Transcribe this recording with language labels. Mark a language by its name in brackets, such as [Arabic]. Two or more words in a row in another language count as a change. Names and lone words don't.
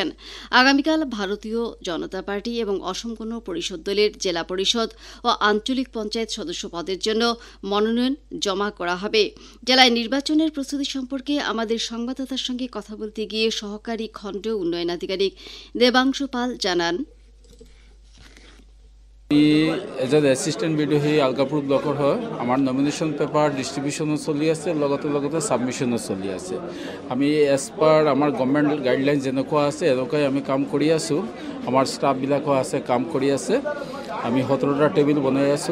[Bangla] আগামীকাল ভারতীয় জনতা পার্টি এবং অসম গণ পরিষদ দলের জেলা পরিষদ ও আঞ্চলিক পঞ্চায়েত সদস্য পদের জন্য মনোনয়ন জমা করা হবে। জেলায় নির্বাচনের প্রস্তুতি সম্পর্কে আমাদের সংবাদদাতার সঙ্গে কথা বলতে গিয়ে সহকারী খণ্ড উন্নয়ন আধিকারিক দেবাংশু পাল জানান, [Assamese] এজন [English] assistant BDO [Assamese] হৈ আলকাপুৰ ব্লকৰ হয়। আমাৰ [English] nomination paper distribution [Assamese] চলি আছে, লগতে ছাবমিশ্যনো চলি আছে। আমি [English] as per [Assamese] আমাৰ [English] government guideline [Assamese] যেনেকুৱা আছে এনেকুৱাই আমি কাম কৰি আছোঁ। আমাৰ ষ্টাফবিলাকো আছে, কাম কৰি আছে। আমি 17টা টেবুল বনাই আছোঁ।